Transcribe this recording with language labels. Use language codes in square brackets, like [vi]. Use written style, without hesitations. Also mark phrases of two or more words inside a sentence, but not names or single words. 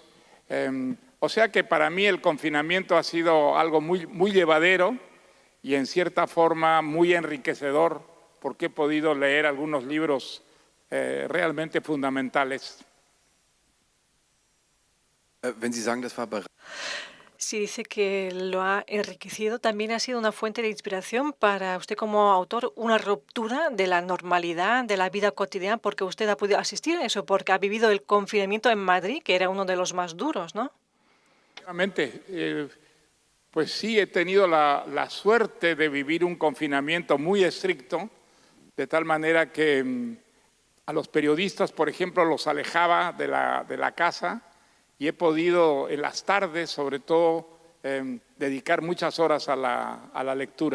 [es] O sea que para mí el confinamiento ha sido algo muy llevadero y en cierta forma muy enriquecedor porque he podido leer algunos libros realmente fundamentales. [de] Wenn Sie sagen, das war [es] Si dice que lo ha enriquecido, también ha sido una fuente de inspiración para usted como autor, una ruptura de la normalidad, de la vida cotidiana, porque usted ha podido asistir a eso, porque ha vivido el confinamiento en Madrid, que era uno de los más duros, ¿no? Realmente, pues sí, he tenido la suerte de vivir un confinamiento muy estricto, de tal manera que a los periodistas, por ejemplo, los alejaba de la casa y he podido en las tardes, sobre todo, dedicar muchas horas a la lectura.